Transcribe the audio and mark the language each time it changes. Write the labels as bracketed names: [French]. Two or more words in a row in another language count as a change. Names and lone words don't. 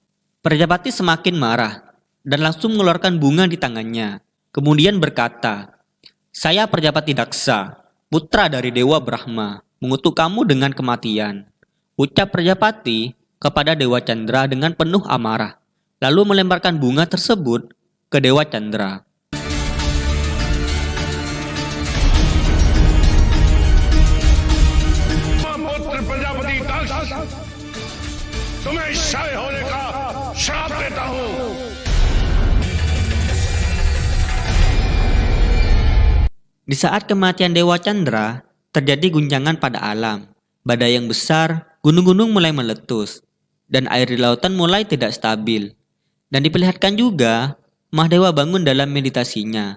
[Indonesian] Prajapati semakin marah dan langsung mengeluarkan bunga di tangannya. Kemudian berkata, "Saya Prajapati Daksa, putra dari Dewa Brahma, mengutuk kamu dengan kematian," ucap Prajapati kepada Dewa Chandra dengan penuh amarah, lalu melemparkan bunga tersebut ke Dewa Chandra. [Hindi] पुत्र प्रजापति दक्ष, तुम्हें क्षय होने का श्राप देता हूं। [Indonesian] Di saat kematian Dewa Chandra, terjadi guncangan pada alam. Badai yang besar, gunung-gunung mulai meletus, dan air di lautan mulai tidak stabil. Dan diperlihatkan juga, Mahadewa bangun dalam meditasinya.